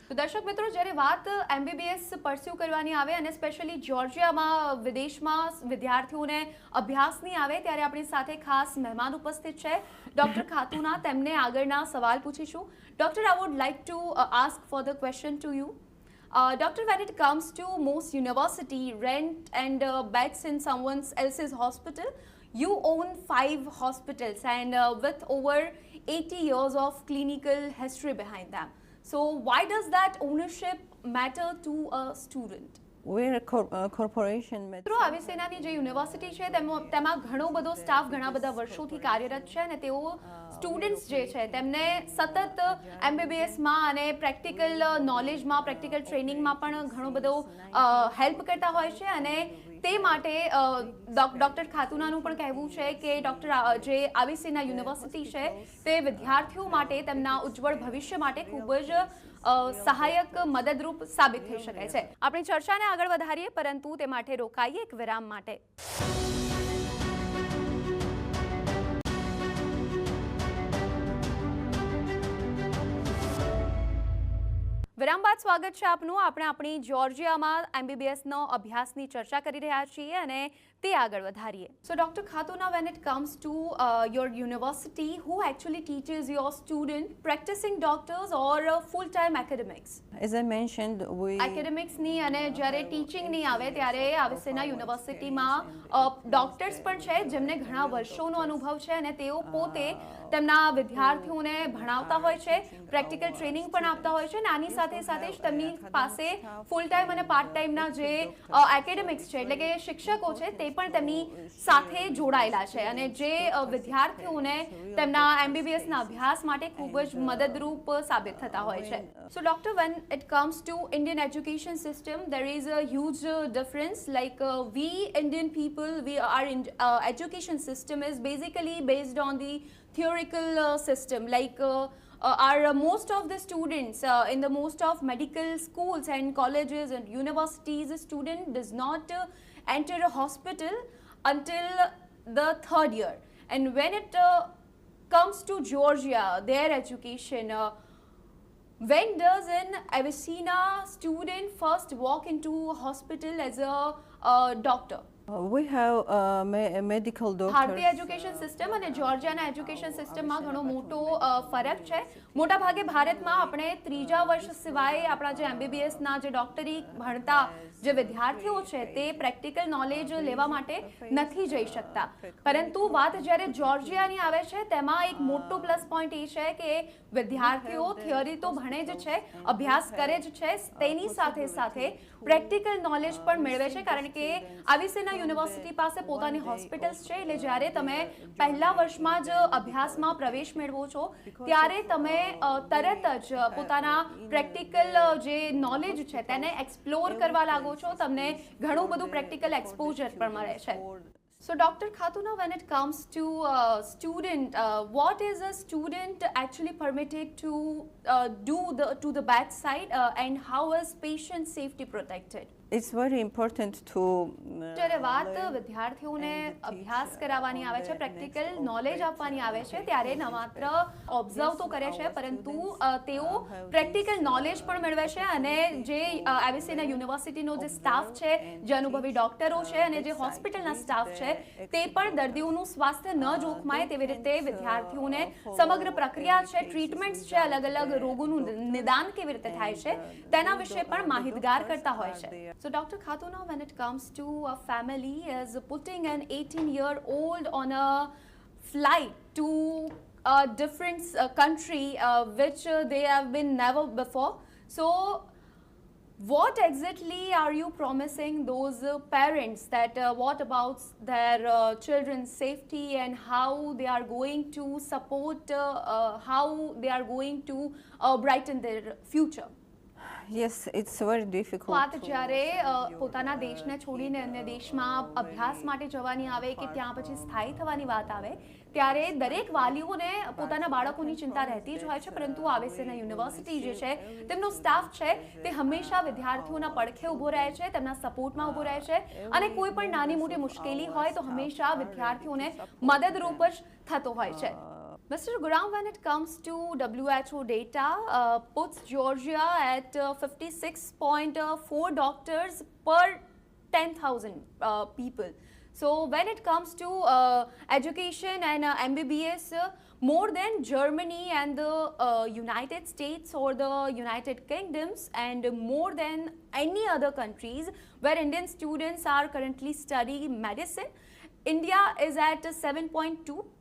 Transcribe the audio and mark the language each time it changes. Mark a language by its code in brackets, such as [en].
[gu] તો દર્શક મિત્રો, જ્યારે વાત MBBS પરસ્યુ કરવાની આવે અને સ્પેશિયલી જોર્જિયામાં વિદેશમાં વિદ્યાર્થીઓને અભ્યાસની આવે ત્યારે આપણી સાથે ખાસ મહેમાન ઉપસ્થિત છે ડૉક્ટર ખાતુના. તેમને આગળના સવાલ પૂછીશું. [en] Doctor, I would like to ask for the question to you. Doctor, when it comes to most university rent and beds in someone else's hospital, you own 5 hospitals and with over 80 years of clinical history behind them. So why does that ownership matter to a student? We're a corporation. [gu] મિત્રો, આવીસેનાની જે university છે તેમાં ઘણો બધો staff ઘણા બધા વર્ષોથી કાર્યરત છે અને તેઓ સ્ટુડન્ટ્સ જે છે તેમને સતત MBBSમાં અને પ્રેક્ટિકલ નોલેજમાં, પ્રેક્ટિકલ ટ્રેનિંગમાં પણ ઘણો બધો હેલ્પ કરતા હોય છે. અને તે માટે ડૉક્ટર ખાતુનાનું પણ કહેવું છે કે જે આવીસેના યુનિવર્સિટી છે તે વિદ્યાર્થીઓ માટે તેમના ઉજ્જવળ ભવિષ્ય માટે ખૂબ જ સહાયક, મદદરૂપ સાબિત થઈ શકે છે. આપણી ચર્ચાને આગળ વધારીએ, પરંતુ તે માટે રોકાઈએ એક વિરામ માટે. વિરામ બાદ સ્વાગત છે આપનું. આપણે આપણી જોર્જિયામાં MBBSનો અભ્યાસની ચર્ચા કરી રહ્યા છીએ અને તે આગળ વધારીએ. [en] So Dr. Khatuna, when it comes to your university, who actually teaches your student practicing doctors or full-time academics? As I mentioned, [gu] એકેડેમિક્સની અને જ્યારે ટીચિંગની આવે ત્યારે આવીસેના યુનિવર્સિટીમાં ડોક્ટર્સ પણ છે જેમને ઘણા વર્ષોનો અનુભવ છે અને તેઓ પોતે તેમના વિદ્યાર્થીઓને ભણાવતા હોય છે, પ્રેક્ટિકલ ટ્રેનિંગ પણ આપતા હોય છે અને આની સાથે સાથે જ તેમની પાસે ફૂલ ટાઈમ અને પાર્ટ ટાઈમના જે એકેડેમિક્સ છે એટલે કે શિક્ષકો છે તે પણ તેમની સાથે જોડાયેલા છે અને જે વિદ્યાર્થીઓને તેમના MBBSના અભ્યાસ માટે ખૂબ જ મદદરૂપ સાબિત થતા હોય છે. [en] So doctor, when it comes to Indian education system, there is a huge difference. Like we Indian people, our education system is basically based on the theoretical system. Like are most of the students in the most of medical schools and colleges and universities, a student does not enter a hospital until the 3rd year. And when it comes to Georgia, their education, when does an Avicenna student first walk into a hospital as a doctor? We have medical doctors. [gu] ભારતીય education system અને જોર્જિયાના education સિસ્ટમમાં ઘણો મોટો ફરક છે. મોટાભાગે ભારતમાં આપણે ત્રીજા વર્ષ સિવાય આપણા જે એમબીબીએસના જે ડોક્ટરી ભણતા જે વિદ્યાર્થીઓ છે તે પ્રેક્ટિકલ નોલેજ લેવા માટે નથી જઈ શકતા. પરંતુ વાત જ્યારે જોર્જિયાની આવે છે તેમાં એક મોટો પ્લસ પોઈન્ટ એ છે કે વિદ્યાર્થીઓ થિયરી તો ભણે જ છે, અભ્યાસ કરે જ છે, તેની સાથે સાથે પ્રેક્ટિકલ નોલેજ પણ મેળવે છે. કારણ કે આવિસેના યુનિવર્સિટી પાસે પોતાની હોસ્પિટલ્સ છે, એટલે જ્યારે તમે પહેલા વર્ષમાં જ અભ્યાસમાં પ્રવેશ મેળવો છો ત્યારે તમે તરત જ પોતાના પ્રેક્ટિકલ જે નોલેજ છે તેને એક્સપ્લોર કરવા લાગો છો. તમને ઘણું બધું પ્રેક્ટિકલ એક્સપોઝર પણ મળે છે. [en] So Dr. Khatuna, when it comes to student, what is a student actually permitted to do to the bedside and how is patient safety protected? It's very important to [gu] જ્યારે વાત વિદ્યાર્થીઓને અભ્યાસ કરાવવાની આવે છે, પ્રેક્ટિકલ નોલેજ આપવાની આવે છે, ત્યારે ન માત્ર ઓબ્ઝર્વ તો કરે છે પરંતુ તેઓ પ્રેક્ટિકલ નોલેજ પણ મેળવે છે. અને જે એવિસેના યુનિવર્સિટીનો જે સ્ટાફ છે, જે અનુભવી ડોક્ટરો છે અને જે હોસ્પિટલના સ્ટાફ છે તે પણ દર્દીઓનું સ્વાસ્થ્ય ન જોખમાય તેવી રીતે વિદ્યાર્થીઓને સમગ્ર પ્રક્રિયા છે, ટ્રીટમેન્ટ્સ છે, અલગ અલગ રોગોનું નિદાન કેવી રીતે થાય છે તેના વિશે પણ માહિતગાર કરતા હોય છે. [en] So Dr. Khatuna, when it comes to a family is putting an 18-year-old on a flight to a different country which they have been never before. So what exactly are you promising those parents that what about their children's safety and how they are going to support, how they are going to brighten their future? Yes, it's very difficult. [gu] વાત જ્યારે પોતાના દેશને છોડીને અન્ય દેશમાં અભ્યાસ માટે જવાની આવે કે ત્યાં પછી સ્થાયી થવાની વાત આવે ત્યારે દરેક વાલીઓને પોતાના બાળકોની ચિંતા રહેતી જ હોય છે. પરંતુ આવિસેના યુનિવર્સિટી જે છે તેમનો સ્ટાફ છે તે હંમેશા વિદ્યાર્થીઓના પડખે ઊભો રહે છે, તેમના સપોર્ટમાં ઊભો રહે છે અને કોઈ પણ નાની મોટી મુશ્કેલી હોય તો હંમેશા વિદ્યાર્થીઓને મદદરૂપ જ થતો હોય છે. [en] Mr. Guram, when it comes to WHO data, puts Georgia at 56.4 doctors per 10,000 people. So when it comes to education and MBBS, more than Germany and the United States or the United Kingdoms and more than any other countries where Indian students are currently studying medicine, India is at 7.2.